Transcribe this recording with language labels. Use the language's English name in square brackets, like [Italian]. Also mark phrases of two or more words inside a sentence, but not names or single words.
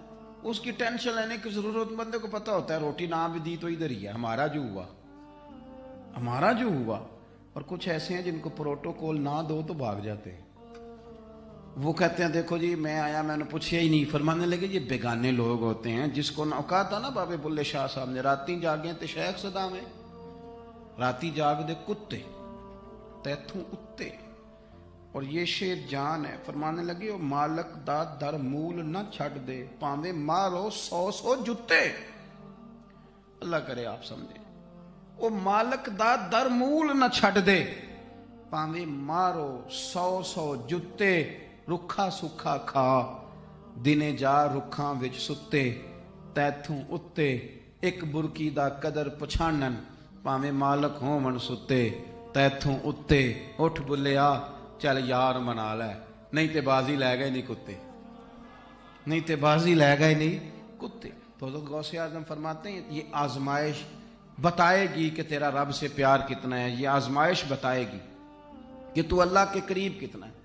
[Urdu] اس کی ٹینشن لینے کی ضرورت، بندے کو پتہ ہوتا ہے روٹی نہ بھی دی تو ادھر ہی ہے، ہمارا جو ہوا. اور کچھ ایسے ہیں جن کو پروٹوکول نہ دو تو بھاگ جاتے ہیں. وہ کہتے ہیں دیکھو جی میں آیا، میں نے پوچھا ہی نہیں. فرمانے لگے یہ بیگانے لوگ ہوتے ہیں، جس کو نہ کہا تھا نا بابے بلے شاہ صاحب نے، [Punjabi] راتی جاگیں تے شیخ صدا میں، راتی جاگ دے کتے تیتھوں اتے. [Urdu] اور یہ شیر جان ہے. فرمانے لگے [Punjabi] وہ مالک دا در مول نہ چھڑ دے، پاویں مارو 100 جتے. [Urdu] اللہ کرے آپ سمجھے، [Punjabi] وہ مالک دا در مول نہ چھڑ دے، پاویں مارو 100 جتے. رکھا سکھا کھا، دنے جا رکھاں وچ ستے، تیتھوں اتے. ایک برکی دا قدر پچھانن، پاویں مالک ہوں من ستے، تیتھوں اتے. اٹھ بلیا چل یار منا لے، نہیں تے بازی لے گئے نہیں کتے. [Urdu] تو حضرت غوث اعظم فرماتے ہیں یہ آزمائش بتائے گی کہ تیرا رب سے پیار کتنا ہے، یہ آزمائش بتائے گی کہ تو اللہ کے قریب کتنا ہے.